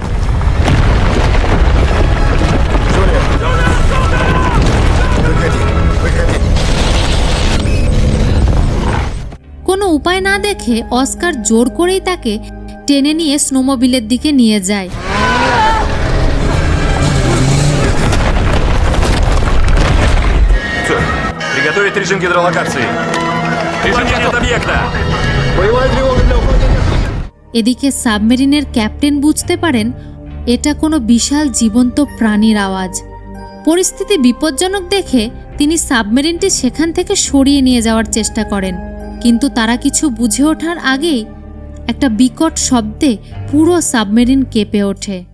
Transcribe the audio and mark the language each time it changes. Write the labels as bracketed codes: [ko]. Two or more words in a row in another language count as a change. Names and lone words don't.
[bn] কোনো উপায় না দেখে অস্কার জোর করেই তাকে টেনে নিয়ে স্নোমোবিলের দিকে নিয়ে যায়। [ru] Приготовить режим гидролокации. Режим нет объекта. [bn] এদিকে সাবমেরিনের ক্যাপ্টেন বুঝতে পারেন এটা কোনো বিশাল জীবন্ত প্রাণীর আওয়াজ। পরিস্থিতি বিপজ্জনক দেখে তিনি সাবমেরিনটি সেখান থেকে সরিয়ে নিয়ে যাওয়ার চেষ্টা করেন, কিন্তু তারা কিছু বুঝে ওঠার আগেই একটা বিকট শব্দে পুরো সাবমেরিন কেঁপে ওঠে।